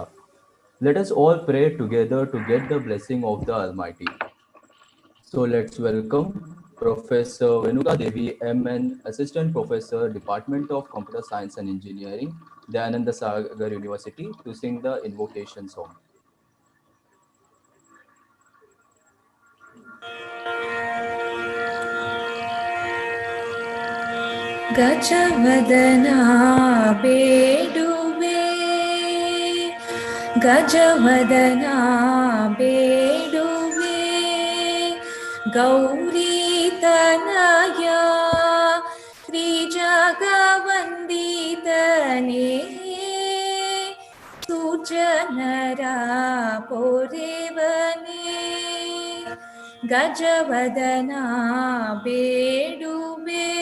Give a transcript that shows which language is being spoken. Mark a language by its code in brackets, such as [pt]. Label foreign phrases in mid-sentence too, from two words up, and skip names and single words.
[en] Let us all pray together to get the blessing of the Almighty. So let's welcome Professor Venuka Devi, MN, Assistant Professor, Department of Computer Science and Engineering, Dayananda Sagar University, to sing the invocation song. [kn] ಗಜವದನಾ ಬೇಡುವೆ ಗಜವದನಾ ಬೇಡುವೆ ಗೌರೀತನಯ ತ್ರಿಜಗವಂದಿತನೇ ಸುಜನರ ಪೊರೆವನೇ ಗಜವದನಾ ಬೇಡುವೆ